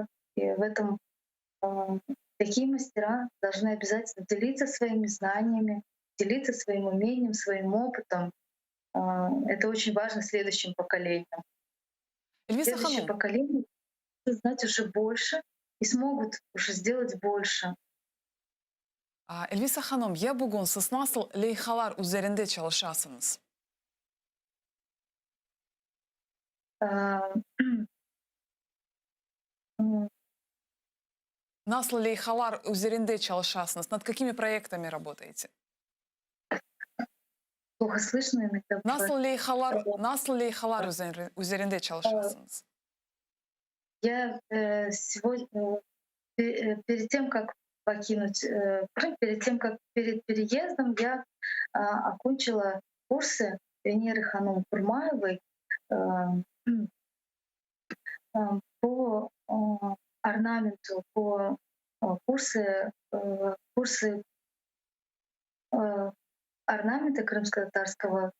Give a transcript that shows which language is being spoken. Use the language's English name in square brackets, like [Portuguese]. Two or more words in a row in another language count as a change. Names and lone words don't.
[Russian] И в этом а, такие мастера должны обязательно делиться своими знаниями, делиться своим умением, своим опытом. Это очень важно следующим поколениям. Эльвиса Следующее ханом, поколение будет знать уже больше и смогут уже сделать больше. [Crimean Tatar] Эльвиса ханом, я бугун сыз насыл лейхалар üzerinde çalışasınız? А, м, Насыл лейхалар üzerinde çalışasınız? [Russian] Над какими проектами работаете? Плохо слышно иногда бывает. [Crimean Tatar] Nasıl leyhalar üzerinde Э, çalışasınız? [Russian] Я сегодня перед тем, как покинуть Крым, перед переездом я окончила курсы Венеры Ханум Курмаевой э, по орнаменту, по курсы э, орнамента крымско-татарского.